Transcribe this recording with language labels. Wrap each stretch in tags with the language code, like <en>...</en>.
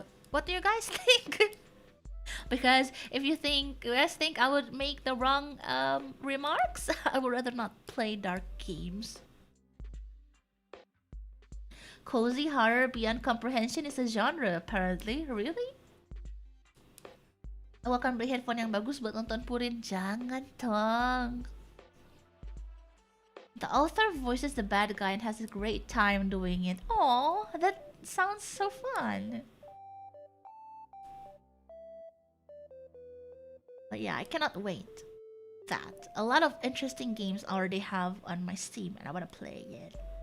<en>What do you guys think? Because if you guys think I would make the wrong remarks, I would rather not play dark games. Cozy horror beyond comprehension is a genre apparently. Really?</en> <id>Aku akan beli headphone yang bagus buat nonton Purin. Jangan, Tong.</id> <en>The author voices the bad guy and has a great time doing it. Oh, that sounds so fun. But yeah, I cannot wait. That a lot of interesting games I already have on my Steam and I want to play it.</en>